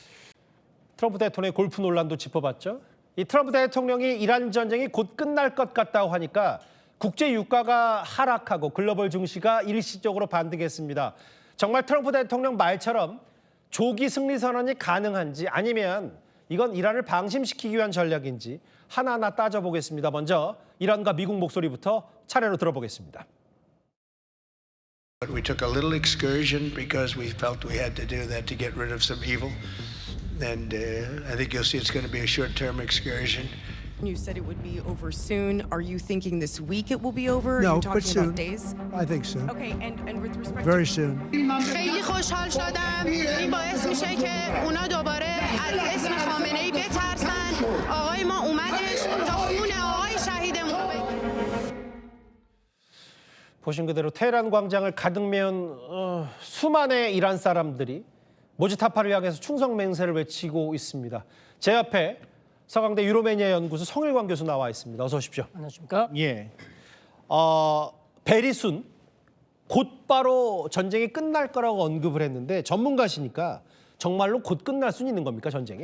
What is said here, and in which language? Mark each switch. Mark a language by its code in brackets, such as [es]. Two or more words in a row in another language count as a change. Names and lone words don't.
[ko] 트럼프 대통령의 골프 논란도 짚어봤죠. 이 트럼프 대통령이 이란 전쟁이 곧 끝날 것 같다고 하니까 국제 유가가 하락하고 글로벌 증시가 일시적으로 반등했습니다. 정말 트럼프 대통령 말처럼 조기 승리 선언이 가능한지 아니면 이건 이란을 방심시키기 위한 전략인지 하나하나 따져보겠습니다. 먼저 이란과 미국 목소리부터 차례로 들어보겠습니다. [en] But we took a little excursion because we felt we had to do that to get rid of some evil. And I think you'll see it's going to be a short-term excursion. You said it would be over soon. Are you thinking this week it will be over? Are No, you talking but soon. about days? I think soon. Okay, and with respect Very to soon. [fa] خیلی خوشحال شدم. این باعث میشه که اونا دوباره از اسم خامنه‌ای بترسن. آقای ما اومدش تا خون آقای شهیدمون رو بگیره. [ko] 보신 그대로 테헤란 광장을 가득 메운 수많은 이란 사람들이 모지타파를 향해서 충성 맹세를 외치고 있습니다. 제 옆에 서강대 유로메니아 연구소 성일광 교수 나와 있습니다. 어서 오십시오. 안녕하십니까? 예. [en] very soon [ko] 곧바로 전쟁이 끝날 거라고 언급을 했는데 전문가시니까 정말로 곧 끝날 수는 있는 겁니까, 전쟁이?